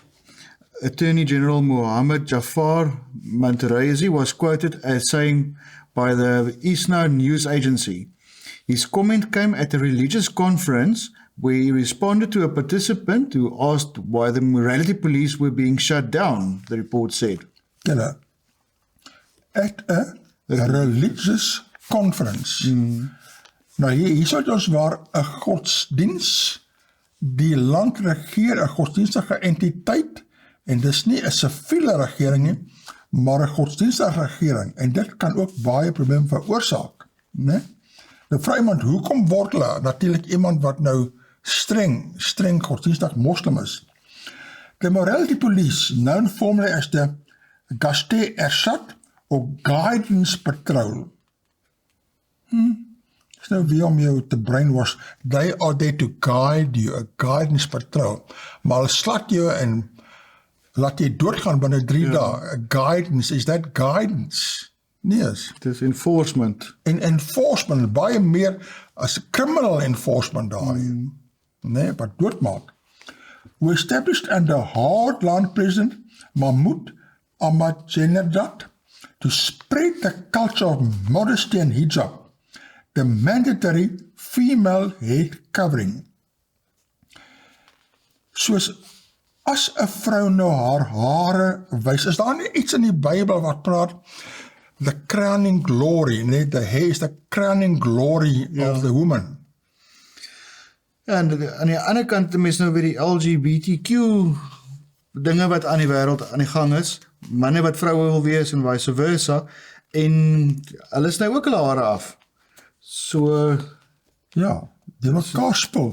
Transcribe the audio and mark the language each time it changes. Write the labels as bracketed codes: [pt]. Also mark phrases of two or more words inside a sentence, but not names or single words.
[en] Attorney General Mohammed Jafar Mantaraizi was quoted as saying by the ISNA news agency. His comment came at a religious conference where he responded to a participant who asked why the morality police were being shut down, the report said. At a religious conference. [af] Nou hier is ons waar 'n godsdiens die land regeer, 'n godsdienstige entiteit, en dis nie 'n siviele regering nie, maar 'n godsdienstige regering, en dit kan ook baie probleme veroorsaak, né? Nou vra iemand, hoekom word hulle, natuurlik iemand wat nou streng godsdienstig moslim is. [en] The morality police, known formerly as the Gashte Ershad or Guidance Patrol, [af] Dis nou weer om jou te brainwash. [en] They are there to guide you, [af] 'n guidance patrol. Maar hulle slat jou en laat jy doodgaan binne 3 dae. [en] 'n Guidance, is that guidance? [af] Nee. Dit is enforcement. En enforcement, baie meer as [en] criminal enforcement [af] daai. Nee, wat doodmaak. [en] We established under hardline President Mahmoud Ahmadinejad to spread the culture of modesty and hijab, the mandatory female head covering. [af] Soos as 'n vrou nou haar hare wys, is daar nie iets in die Bybel wat praat [en] the crowning glory, [af] nee, [en] the hair is the crowning glory of the woman. [af] Ja, en aan die ander kant, die mens nou weer die LGBTQ dinge wat aan die wêreld aan die gang is, manne wat vroue wil wees en vice versa, en hulle sny ook hulle hare af. So, ja, die mekaar spul.